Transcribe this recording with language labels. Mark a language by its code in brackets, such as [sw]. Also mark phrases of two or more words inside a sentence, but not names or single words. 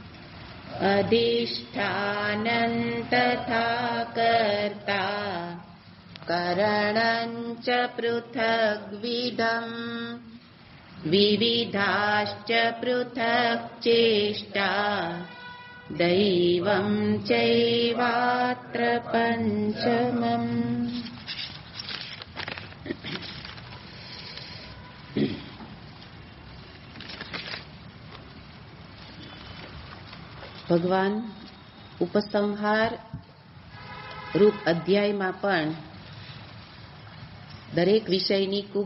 [sa] अधिष्ठानं तथा कर्ता करणं च पृथग्विधम् विविधाश्च पृथक् चेष्टा दैवं चैवात्र पञ्चमम्। [gu] ભગવાન ઉપસંહાર રૂપ અધ્યાયમાં પણ દરેક વિષયની ખૂબ